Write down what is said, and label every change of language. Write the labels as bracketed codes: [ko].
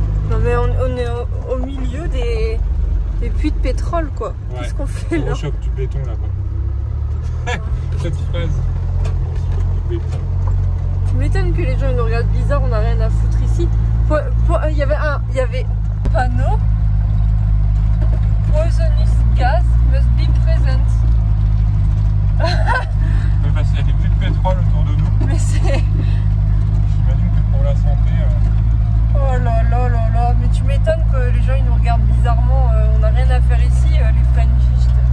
[fr] Non mais on est au milieu des puits de pétrole quoi. Ouais. Qu'est-ce qu'on fait là? On chope du béton là-bas. Cette phrase. Tu m'étonnes que les gens ils nous regardent bizarre, on n'a rien à foutre ici. Il y avait un panneau. [en] Poisonous gas must be present. [fr] Mais parce qu'il y a des puits de pétrole autour de nous. Mais c'est... J'imagine que pour la santé... Oh là là là là, mais tu m'étonnes que les gens ils nous regardent bizarrement, on n'a rien à faire ici, les Frenchists.